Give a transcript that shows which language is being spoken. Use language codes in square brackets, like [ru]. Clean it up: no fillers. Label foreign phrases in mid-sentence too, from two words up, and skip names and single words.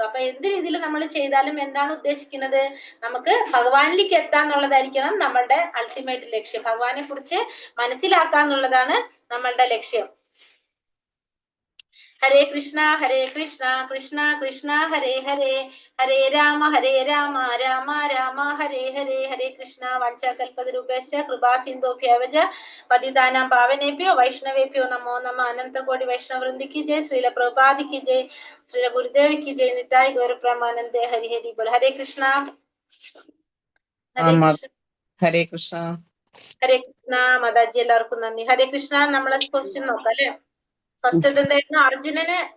[ml] അപ്പൊ എന്ത് രീതിയിൽ നമ്മൾ ചെയ്താലും എന്താണ് ഉദ്ദേശിക്കുന്നത്? നമുക്ക് ഭഗവാനിലേക്ക് എത്താന്നുള്ളതായിരിക്കണം നമ്മളുടെ അൾട്ടിമേറ്റ് ലക്ഷ്യം. ഭഗവാനെ കുറിച്ച് മനസ്സിലാക്കാന്നുള്ളതാണ് നമ്മളുടെ ലക്ഷ്യം. [sa] ഹരേ കൃഷ്ണ കൃഷ്ണ കൃഷ്ണ ഹരേ ഹരേ, ഹരേ രാമ രാമ രാമ ഹരേ ഹരേ. ഹരേ കൃഷ്ണ. വാഞ്ചാകൽപതരൂപേശ്ച കൃപാ സിന്ധുഭ്യവച പതിതാനാം പാവനേഭ്യോ വൈഷ്ണവേഭ്യോ നമോ നമഃ. [hi] अनंतकोटि वैष्णववृंद की जय। श्रील प्रभुपाद की जय। श्रील गुरुदेव की जय. [bn] নিতাই গৌরপ্রমানন্দে। হরি হরি বোল। হরে কৃষ্ণ। হরে কৃষ্ণ. [sa] ഹരേ കൃഷ്ണ. ഹരേ കൃഷ്ണ. [ml] മാതാജി എല്ലാവർക്കും നന്ദി. [sa] ഹരേ കൃഷ്ണ. [ml] നമ്മളെ ക്വസ്റ്റ്യൻ നോക്കാം അല്ലെ? ഫസ്റ്റ് എന്തായിരുന്നു?